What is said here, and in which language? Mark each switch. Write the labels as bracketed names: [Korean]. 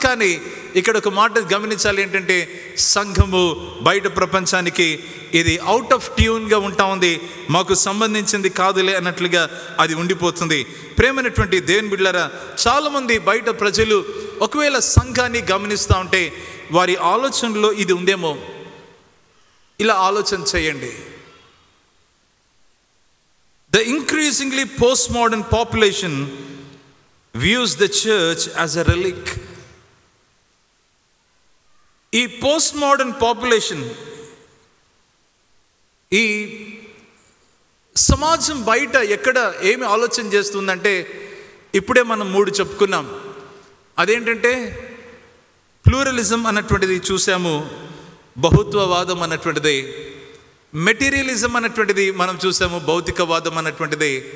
[Telugu] కానీ ఇక్కడ ఒక మాట గమనించాలి ఏంటంటే, సంఘము బయట ప్రపంచానికి ఇది అవుట్ ఆఫ్ ట్యూన్గా ఉంటా ఉంది, మాకు సంబంధించింది కాదులే అన్నట్లుగా అది ఉండిపోతుంది. ప్రేమైనటువంటి దేవుని బిడ్డలారా, చాలామంది బయట ప్రజలు ఒకవేళ సంఘాన్ని గమనిస్తూ ఉంటే వారి ఆలోచనలో ఇది ఉందేమో. ఇలా ఆలోచన చేయండి. [English] The increasingly post modern population views the church as a relic. [Telugu] ఈ పోస్ట్ మోడర్న్ పాపులేషన్, ఈ సమాజం బయట ఎక్కడ ఏమి ఆలోచన చేస్తుందంటే, ఇప్పుడే మనం 3 చెప్పుకున్నాం. అదేంటంటే ప్లూరలిజం అన్నటువంటిది చూసాము, బహుత్వవాదం అన్నటువంటిది, మెటీరియలిజం అన్నటువంటిది మనం చూసాము, భౌతికవాదం అన్నటువంటిది.